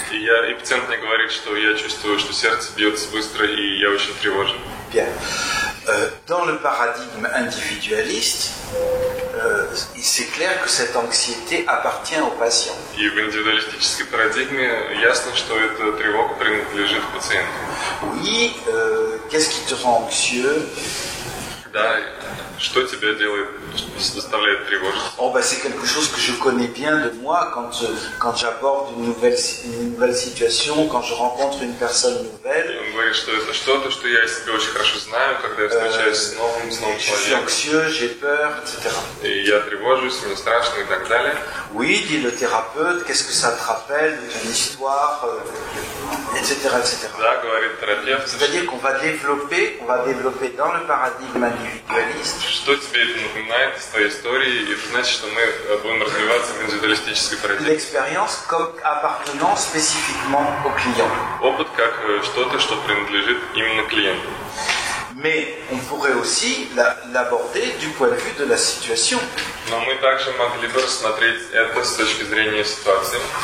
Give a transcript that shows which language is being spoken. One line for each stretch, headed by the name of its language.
Russian: И пациент мне говорит, что я чувствую, что сердце бьется быстро, и я очень тревожен.
French: Bien. Dans le paradigme individualiste, c'est clair que cette anxiété appartient au patient.
Russian: И в индивидуалистической парадигме ясно, что эта тревога принадлежит пациенту.
French: Oui, qu'est-ce qui te rend anxieux?
Russian: Да, что тебя делает, заставляет тревожиться?
French: Oh, ben, c'est quelque chose que je connais bien de moi quand j'aborde une nouvelle situation, quand je rencontre une personne nouvelle.
Russian: Он говорит, что это что-то, что я себе очень хорошо знаю, когда я встречаюсь с новым
French: Je suis
Russian: человеком.
French: anxieux, j'ai peur, etc.
Russian: И я тревожусь, мне страшно и так далее.
French: Oui, dit le thérapeute, qu'est-ce que ça te rappelle de ton histoire, etc., etc.
Russian: Да, говорит терапевт.
French: C'est-à-dire qu'on va développer dans le paradigme individualiste
Russian: Что тебе это напоминает из твоей истории? И это значит, что мы будем развиваться в индивидуалистической парадигме.
French: l'expérience comme appartenant spécifiquement au client.
Russian: Опыт как что-то, что принадлежит именно клиенту.
French: Mais on pourrait aussi l'aborder du point de vue de la situation.
Russian: Но мы также могли бы рассмотреть это с точки зрения ситуации.